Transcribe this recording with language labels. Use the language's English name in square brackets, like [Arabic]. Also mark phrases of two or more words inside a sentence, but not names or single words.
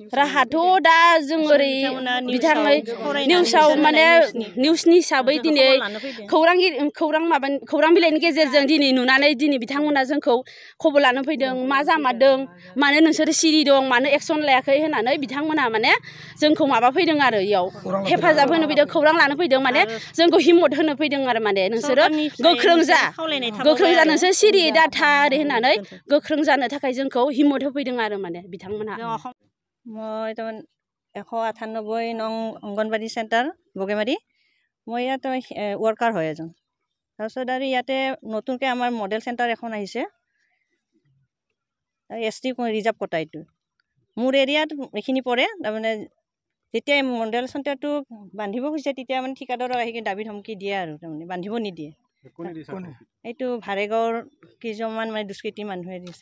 [Bodo] राहाथ' दा जों ओरै बिथाङै निउसाव माने निउसनि हिसाबै दिनै खौरां बिलाइनि गेजेरजों दिनै नुनानै दिनै बिथांमोना जोंखौ खबर लानो फैदों मा जामारदों मानो नोंसोरो सिरि दं मानो एक्सन लायाखै होननानै बिथांमोना माने जोंखौ माबा फैदों आरो इयाव हेफाजाब होनो फैदों खौरां लानो फैदों माने जोंखौ हिम्मत होनो फैदों आरो माने नोंसोरो गोख्रों जा नोंसोर सिरि दाथा ओरै होननानै गोख्रों जानो थाखाय जोंखौ हिम्मत होफैदों आरो माने बिथांमोना [Assamese] মই তাৰমানে 198 নং অংগনবাড়ী চেণ্টাৰ বগেমাৰী মই ইয়াত ৱৰ্কাৰ হয় এজন তাৰপিছত আৰু ইয়াতে নতুনকৈ আমাৰ [English] model center [Assamese] এখন আহিছে [English] ST reserve quota [Assamese] এইটো মোৰ এৰিয়াত এইখিনি পৰে তাৰমানে যেতিয়া মডেল চেণ্টাৰটো বান্ধিব খুজিছে তেতিয়া মানে ঠিকাদাৰক আহি দাবী ধমকি দিয়ে আৰু তাৰমানে বান্ধিব নিদিয়ে এইটো ভাৰেগাঁৱৰ কেইজনমান মানে দুষ্কৃতি মানুহে দিছে